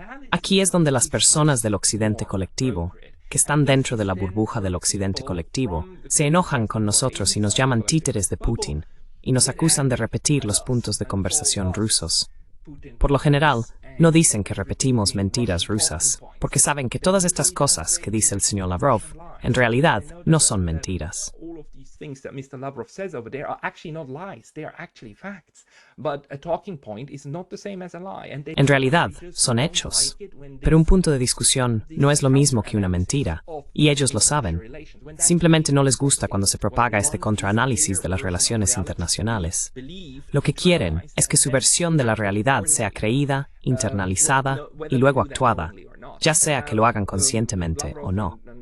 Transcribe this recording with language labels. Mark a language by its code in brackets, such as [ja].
[es] Aquí es donde las personas del occidente colectivo, que están dentro de la burbuja del occidente colectivo, se enojan con nosotros y nos llaman títeres de Putin, y nos acusan de repetir los puntos de conversación rusos. Por lo general, no dicen que repetimos mentiras rusas, porque saben que todas estas cosas que dice el señor Lavrov, en realidad, no son mentiras. [en] Things that Mr. Lavrov says over there are actually not lies, they are actually facts. But a talking point is not the same as a lie. [es] En realidad, son hechos. Pero un punto de discusión no es lo mismo que una mentira, y ellos lo saben. Simplemente no les gusta cuando se propaga este contraanálisis de las relaciones internacionales. Lo que quieren es que su versión de la realidad sea creída, internalizada y luego actuada, ya sea que lo hagan conscientemente o no.